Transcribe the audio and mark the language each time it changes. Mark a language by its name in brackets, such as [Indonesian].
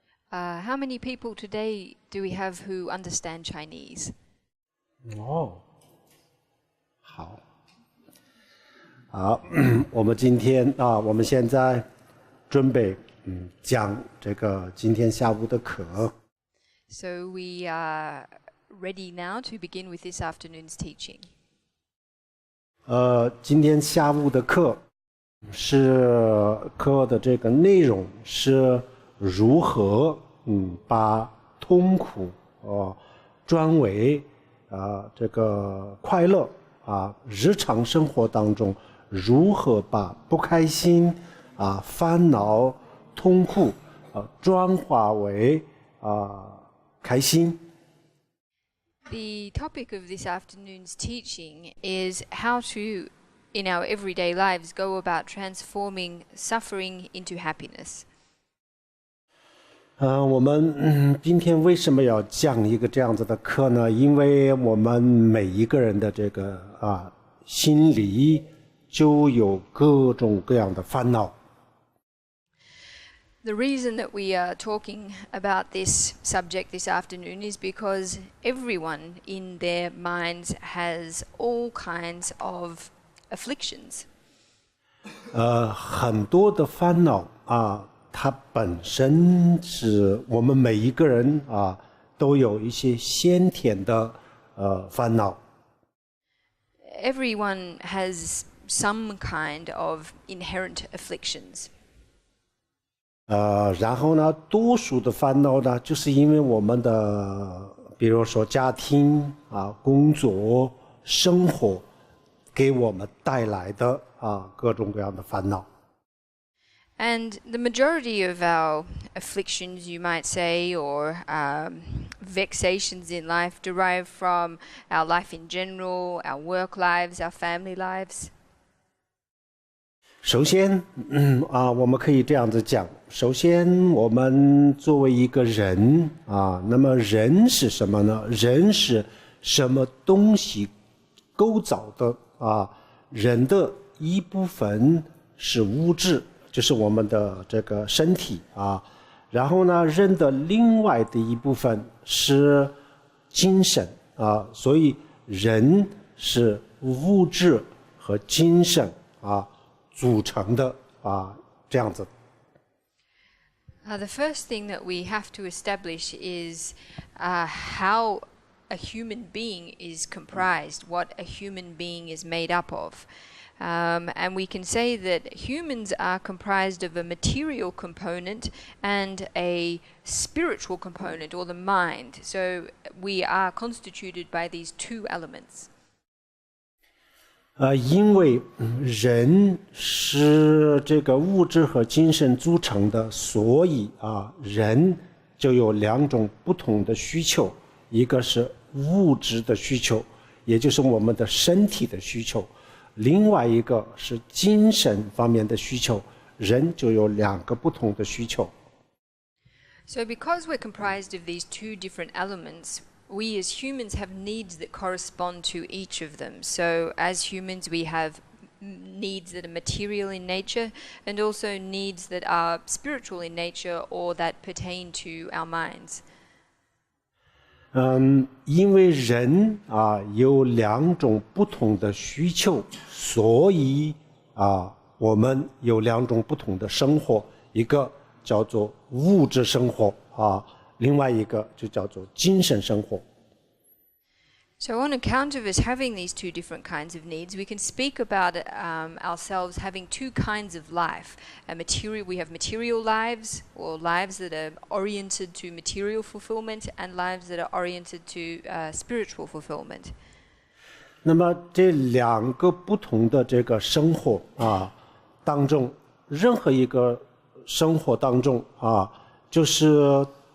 [English] How many people today do we have who understand Chinese? [Chinese] 哦，好，好，我们今天我们现在准备讲这个今天下午的课。 [English] So we are ready now to begin with this afternoon's teaching. [Chinese] 今天下午的课。是课的这个内容是如何把痛苦转为这个快乐日常生活当中如何把不开心烦恼痛苦转化为开心。 [English] The topic of this afternoon's teaching is how to in our everyday lives go about transforming suffering into happiness. [Chinese] 我们今天为什么要讲一个这样子的课呢？因为我们每一个人的这个心里就有各种各样的烦恼。 [English] The reason that we are talking about this subject this afternoon is because everyone in their minds has all kinds of afflictions. [Chinese] 很多的烦恼它本身是我们每一个人都有一些先天的烦恼。 [English] Everyone has some kind of inherent afflictions. [Chinese] 然后呢，多数的烦恼呢，就是因为我们的，比如说家庭工作、生活。给我们带来的各种各样的烦恼。 [English] And the majority of our afflictions, you might say, or vexations in life derive from our life in general, our work lives, our family lives. [Chinese] 首先，我们可以这样子讲。首先，我们作为一个人那么人是什么呢？人是什么东西构造的？人的一部分是物质，就是我们的这个身体然后呢，人的另外的一部分是精神所以人是物质和精神组成的这样子。 [English] The first thing that we have to establish is how a human being is comprised, what a human being is made up of. And we can say that humans are comprised of a material component and a spiritual component, or the mind. So we are constituted by these two elements. [Chinese] 因为人是这个物质和精神组成的，所以人就有两种不同的需求，一个是物质的需求，也就是我们的身体的需求，另外一个是精神方面的需求，人就有两个不同的需求。 [English] So because we're comprised of these two different elements, we as humans have needs that correspond to each of them. So as humans, we have needs that are material in nature and also needs that are spiritual in nature or that pertain to our minds. [Chinese] 因为人有两种不同的需求，所以我们有两种不同的生活，一个叫做物质生活另外一个就叫做精神生活。 [English] So on account of us having these two different kinds of needs, we can speak about ourselves having two kinds of life. We have material lives, or lives that are oriented to material fulfillment, and lives that are oriented to spiritual fulfillment. [Chinese] 那么这两个不同的这个生活当中，任何一个生活当中就是